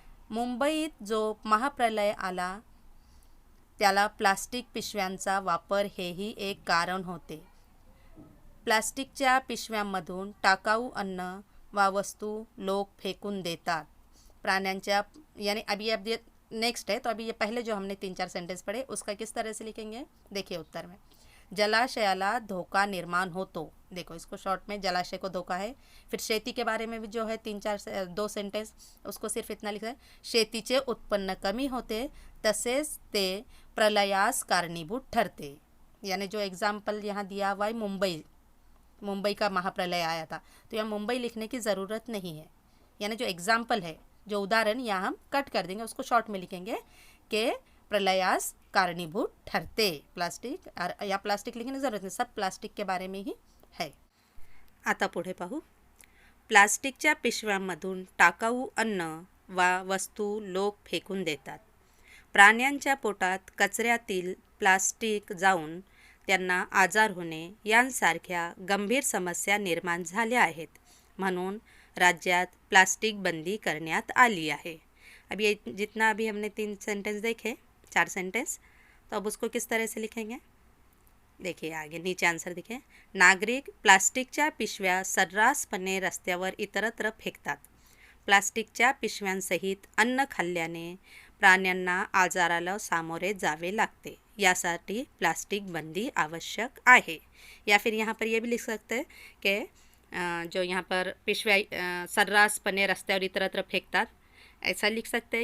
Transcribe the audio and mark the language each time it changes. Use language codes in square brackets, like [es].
[mr] मुंबईत जो महाप्रलय आला त्याला प्लास्टिक पिशव्यांचा वापर हेही एक कारण होते. प्लास्टिकच्या पिशव्यांमधून टाकाऊ अन्न व वस्तू लोक फेकून देतात. [hi] प्राण्यांच्या, यानी अभी नेक्स्ट है, तो अभी ये पहले जो हमने 3-4 सेंटेंस पढ़े उसका किस तरह से लिखेंगे. देखिए उत्तर में, [mr] जलाशयाला धोका निर्माण होतो. [hi] देखो इसको शॉर्ट में, जलाशय को धोका है. फिर शेती के बारे में भी जो है 2 सेंटेंस, उसको सिर्फ इतना लिखा है, [mr] शेतीचे उत्पन्न कमी होते तसेच ते प्रलयास कारणीभूत ठरते. [hi] यानी जो एग्जाम्पल यहाँ दिया हुआ है मुंबई का महाप्रलय आया था, तो यहाँ मुंबई लिखने की ज़रूरत नहीं है. यानी जो एग्जाम्पल है, जो उदाहरण, यहाँ हम कट कर देंगे, उसको शॉर्ट में लिखेंगे कि [mr] प्रलयास कारणीभूत ठरते. [hi] प्लास्टिक या प्लास्टिक लिखने की ज़रूरत नहीं, सब प्लास्टिक के बारे में ही है. [mr] आता पुढे पाहू. प्लास्टिकच्या पिशव्यांमधून टाकाऊ अन्न वा वस्तू लोक फेकून देतात. प्राण्यांच्या पोटात कचऱ्यातील प्लास्टिक जाऊन त्यांना आजार होणे यांसारख्या गंभीर समस्या निर्माण झाल्या आहेत. म्हणून राज्यात प्लास्टिक बंदी करण्यात आली है. [hi] अब ये जितना अभी हमने 3 सेंटेंस देखे, 4 सेंटेंस, तो अब उसको किस तरह से लिखेंगे. देखिए आगे नीचे आंसर देखिए. [mr] नागरिक प्लास्टिकच्या पिशव्या सर्रासपणे रस्त्यावर इतरत्र फेकतात. प्लास्टिकच्या पिशव्यांसहित अन्न खाल्ल्याने प्राण्यांना आजाराला सामोरे जावे लागते. यासाठी प्लास्टिक बंदी आवश्यक आहे. [hi] या फिर यहाँ पर ये भी लिख सकते हैं कि जो यहाँ पर [mr] पिशव्या सर्रासपणे रस्त्यावर इतरत्र फेकतात, [hi] ऐसा लिख सकते हैं.